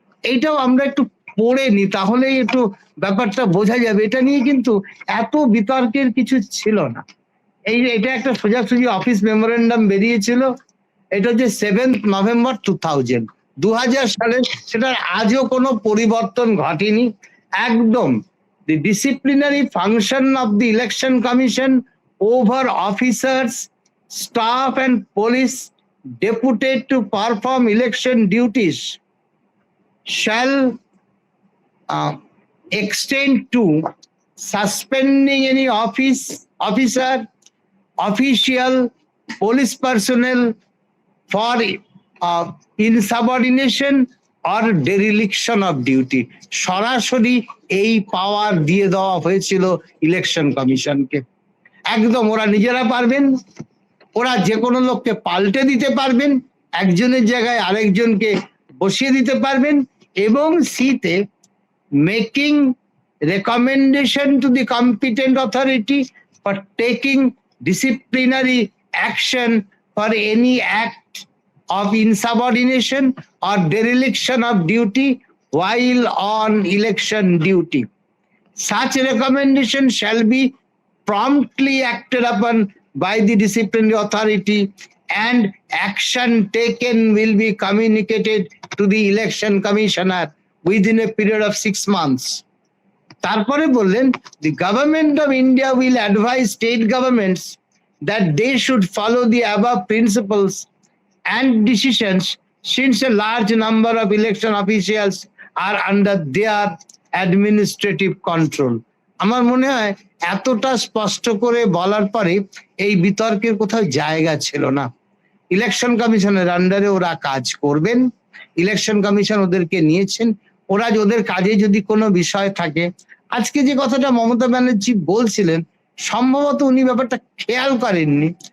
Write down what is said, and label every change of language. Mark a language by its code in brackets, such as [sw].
[bn] এইটাও আমরা একটু পড়ে নি, তাহলেই একটু ব্যাপারটা বোঝা যাবে। এটা নিয়ে কিন্তু এত বিতর্কের কিছু ছিল না। এটা একটা সোজাসুজি অফিস মেমোরেন্ডাম বেরিয়েছিল। এটা হচ্ছে 7th November 2000 সালে। সেটার আজও কোনো পরিবর্তন ঘটেনি। [en] একদম the disciplinary function of the election commission over officers, staff and police deputed to perform election duties shall extend to suspending any officer, official, police personnel for insubordination or dereliction of duty. [bn] সরাসরি এই পাওয়ার দিয়ে দেওয়া হয়েছিল election কমিশনকে। একদম ওরা নিজেরা পারবেন, ওরা যে কোনো লোককে পাল্টে দিতে পারবেন, একজনের জায়গায় আরেকজনকে বসিয়ে দিতে পারবেন, এবং সিতে [en] Making recommendation to the competent authority for taking disciplinary action for any act of insubordination or dereliction of duty while on election duty. Such recommendation shall be promptly acted upon by the disciplinary authority, and action taken will be communicated to the election commissioner within a period of 6 months. [bn] তারপরে বললেন, [en] the government of India will advise state governments that they should follow the above principles and decisions, since a large number of election officials are under their administrative control. [bn] আমার মনে হয় এতটা স্পষ্ট করে বলার পরে এই বিতর্কের কোথাও জায়গা ছিল না। ইলেকশন কমিশনের আন্ডারে ওরা কাজ করবেন, ইলেকশন কমিশন ওদেরকে নিয়েছেন, ওরা ওদের কাজে যদি কোনো বিষয় থাকে, আজকে যে কথাটা মমতা ব্যানার্জি বলছিলেন, সম্ভবত উনি ব্যাপারটা খেয়াল করেননি।